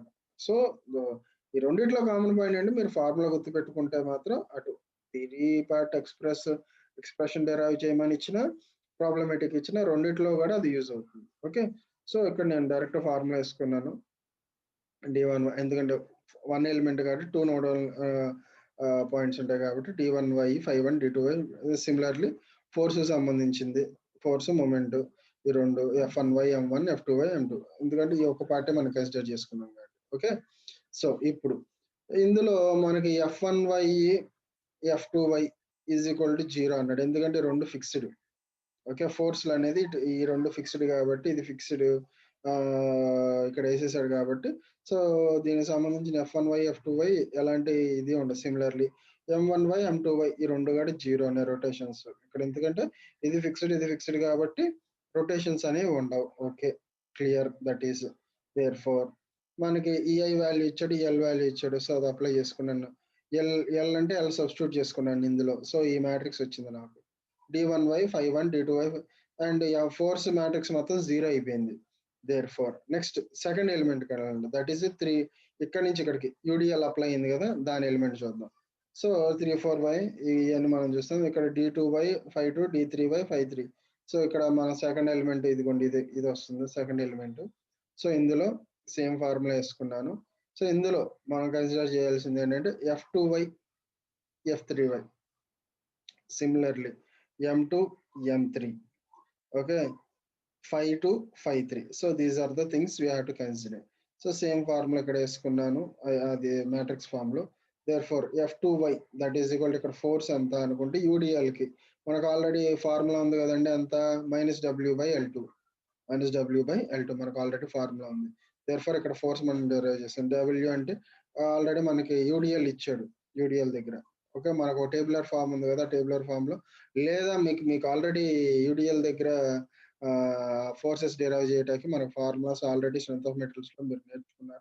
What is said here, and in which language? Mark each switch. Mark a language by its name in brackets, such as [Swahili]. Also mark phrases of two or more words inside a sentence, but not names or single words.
[Telugu] సో ఈ రెండిట్లో [English] common point [Telugu] అంటే మీరు ఫార్ములా గుర్తు పెట్టుకుంటే మాత్రం అటు [English] theory part expression derive [Telugu] చేయమని ఇచ్చిన, ప్రాబ్లమేటిక్ ఇచ్చిన, రెండిట్లో కూడా అది యూజ్ అవుతుంది. ఓకే, సో ఇక్కడ నేను [English] direct formula [Telugu] వేసుకున్నాను d1, ఎందుకంటే 1 ఎలిమెంట్ కాబట్టి 2 [English] nodal points [Telugu] ఉంటాయి కాబట్టి d1y phi1 d2y. [English] similarly force [Telugu] సంబంధించింది, [English] force moment [Telugu] ఈ రెండు f1y m1 f2y m2, ఎందుకంటే ఈ ఒక పార్టే మనం కన్సిడర్ చేసుకున్నాం కాబట్టి. ఓకే, సో ఇప్పుడు ఇందులో మనకి f1y f2y [English] is equal to [Telugu] 0 అన్నాడు, ఎందుకంటే రెండు ఫిక్స్డ్. ఓకే, ఫోర్స్లు అనేది ఈ రెండు ఫిక్స్డ్ కాబట్టి ఇది ఫిక్స్డ్ ఇక్కడ వేసేసాడు కాబట్టి, సో దీనికి సంబంధించిన f1y f2y ఎలాంటి ఇది ఉండదు. సిమిలర్లీ m1y m2y ఈ రెండు కూడా 0 అనే రొటేషన్స్ ఇక్కడ, ఎందుకంటే ఇది ఫిక్స్డ్ కాబట్టి రొటేషన్స్ అనేవి ఉండవు. ఓకే, క్లియర్, [English] that is therefore [Telugu] మనకి [English] EI value [Telugu] ఇచ్చాడు, [English] L value [Telugu] ఇచ్చాడు, సో అది అప్లై చేసుకున్నాను. ఎల్ అంటే [English] L substitute [Telugu] చేసుకున్నాను ఇందులో, సో ఈ మ్యాట్రిక్స్ వచ్చింది నాకు d1y phi1 d2y, [English] and force matrix [Telugu] మొత్తం 0 అయిపోయింది. [English] therefore next second element [Telugu] కదండి, [English] that is [Telugu] 3. ఇక్కడ నుంచి ఇక్కడికి [English] UDL apply [Telugu] అయింది కదా, దాని ఎలిమెంట్ చూద్దాం. సో 3 4y ఇవన్నీ మనం చూస్తాం. ఇక్కడ d2y phi2 d3y phi3. సో ఇక్కడ మన [English] second element [Telugu] ఇదిగోండి, ఇది వస్తుంది [English] second element. [Telugu] సో ఇందులో [English] same formula [Telugu] వేసుకున్నాను. సో ఇందులో మనం కన్సిడర్ చేయాల్సింది ఏంటంటే f2y f3y, సిమిలర్లీ m2 m3, okay, phi2 phi3. [English] so these are the things we have to consider. [Telugu] సో [English] same formula [Telugu] ఇక్కడ వేసుకున్నాను, అది [English] matrix form [Telugu] లో. therefore f2y [English] that is equal [Telugu] ఇక్కడ ఫోర్స్ ఎంత అనుకుంటే యూడిఎల్ కి మనకు [English] already formula [Telugu] ఉంది కదండి, ఎంత -w/L2 మనకు [English] already formula [Telugu] ఉంది. therefore ఇక్కడ ఫోర్స్ మనం డెరైవ్ చేస్తాం. w అంటే ఆల్రెడీ మనకి యూడిఎల్ ఇచ్చాడు, యూడిఎల్ దగ్గర. ఓకే, మనకు ఒక [English] tabular form [Telugu] ఉంది కదా, [English] tabular form [Telugu] లో లేదా మీకు [English] already UDL [Telugu] దగ్గర [English] forces derive [Telugu] చేయడానికి మనకు [English] formulas already strength of materials [Telugu] లో మీరు నేర్చుకున్నారు.